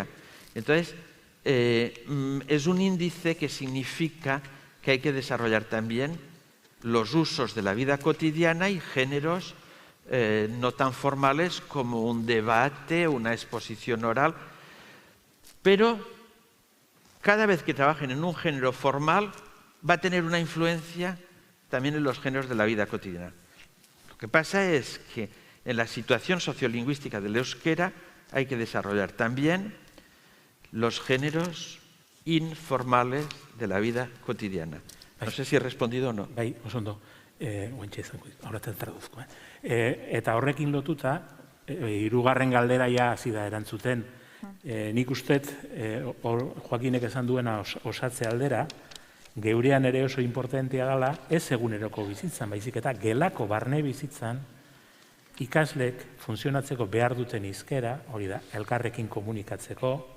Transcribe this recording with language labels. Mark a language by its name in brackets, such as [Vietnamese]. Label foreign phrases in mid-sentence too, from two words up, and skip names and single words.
[Spanish] Entonces, es un índice que significa que hay que desarrollar también los usos de la vida cotidiana y géneros no tan formales como un debate, una exposición oral, pero cada vez que trabajen en un género formal va a tener una influencia también en los géneros de la vida cotidiana. Lo que pasa es que en la situación sociolingüística del euskera hay que desarrollar también los géneros informales de la vida cotidiana. No sé si he respondido o no. [Basque] Bai, oso ondo. Ointxe izango dit, aurretzen traduzko. Eta horrekin lotuta, hirugarren galdera ja hasi da erantzuten. Nik ustet, Joakinek esan duena osatze aldera, geurean ere oso importantea dela, ez eguneroko bizitzan, baizik eta gelako barne bizitzan, ikaslek funtzionatzeko behar duten hizkera, hori da, elkarrekin komunikatzeko,